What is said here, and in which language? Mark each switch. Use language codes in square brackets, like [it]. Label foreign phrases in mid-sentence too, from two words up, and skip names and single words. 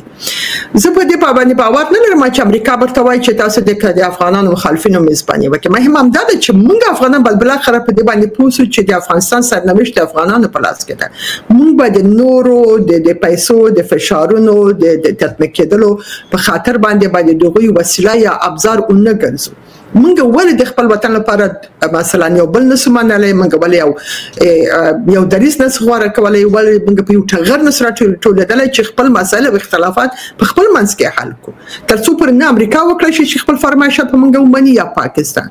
[ps] زه په دې باندې باور نه لرم چې امریکا ورته وایي چې تاسو د افغانانو مخالفینو میزباني وکړئ. مهم همدا ده چې موږ افغانان بالاخره په دې باندې پوه شو چې د افغانستان سرنوشت د افغانانو په لاس کې ده. موږ به د نورو د پیسو د فشارونو د تطبیق کېدلو په خاطر باندې دغوی وسیله یا ابزار اون نه ګرځو. منګه ولې د خپل وطن لپاره مثلا یو بل نسو منلای منګه ولې یو دریس نس غوړه کولای ولې منګه په یو ټغر نس راټولېدل چې خپل مسایل او اختلافات په خپل منځ کې حل کو تر څو پر نه امریکا وکړي چې خپل فرمایشات په منګه ومني یا پاکستان.